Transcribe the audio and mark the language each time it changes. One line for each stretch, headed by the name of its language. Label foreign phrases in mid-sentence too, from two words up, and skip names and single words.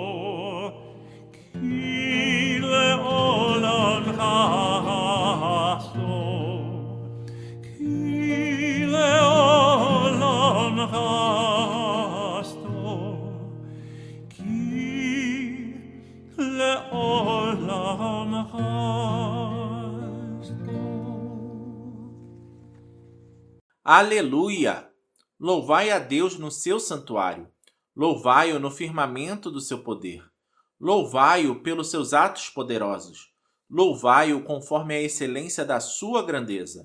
Hebrew: כי לעולם חסדו. כי לעולם חסדו. כי לעולם חסדו.
Portuguese: Aleluia! Louvai a Deus no seu santuário. Louvai-o no firmamento do seu poder. Louvai-o pelos seus atos poderosos. Louvai-o conforme a excelência da sua grandeza.